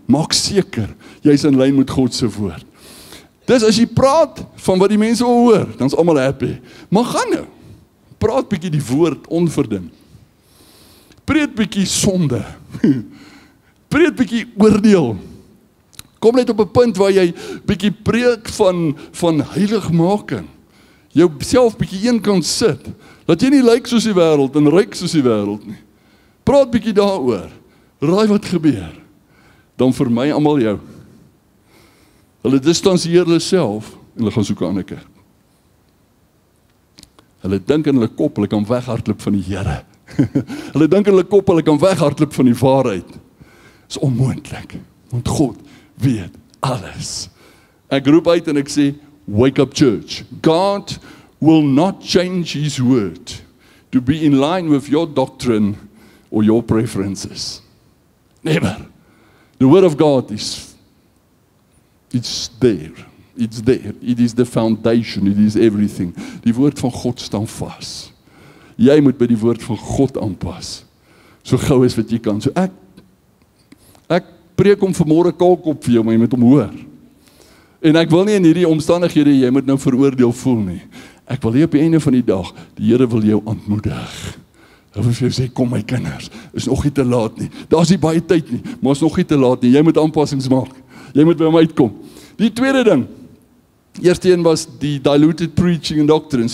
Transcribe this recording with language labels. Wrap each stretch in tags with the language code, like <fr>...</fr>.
<af>Maak seker, jy's in lyn met God se woord. Dis as jy praat van wat die mense wil hoor, dan is almal happy. Maar gaan nou, praat bietjie die woord onverdin. Preek bietjie sonde. Preek bietjie oordeel. Kom net op 'n punt waar jy bietjie preek van heiligmaking. Jou self bietjie een kant sit. Dat jy nie lyk soos die wêreld en ryk soos die wêreld nie. Praat bietjie daaroor. Raai wat gebeur. Dan vermy almal jou. Hulle distansieer hulle self en hulle gaan soek 'n ander kerk. Hulle dink in hulle kop, hulle kan weghardloop van die Here. Hulle dink in hulle kop, hulle kan weghardloop van die waarheid. Dis onmoontlik, want God weet alles. Ek roep uit en ek sê,</af> <en>wake up church. God will not change his word to be in line with your doctrine or your preferences. Never. The word of God it's there. It's there. It is the foundation. It is everything.</en> <af>Die woord van God staan vas. Jy moet by die woord van God aanpas. So gou as wat jy kan. So ek preek hom vanmôre kaalkop vir jou, maar jy moet hom hoor. En ek wil nie in hierdie omstandighede jy moet nou veroordeel voel nie. Ek wil hier op die einde van die dag, die Here wil jou aanmoedig. Hy wil vir jou sê, kom my kinders, is nog nie te laat nie. Daar's nie baie tyd nie, maar is nog nie te laat nie. Jy moet aanpassings maak. Jy moet by hom uitkom. Die tweede ding, eerste een was die</af> <en>diluted preaching and doctrines.</en>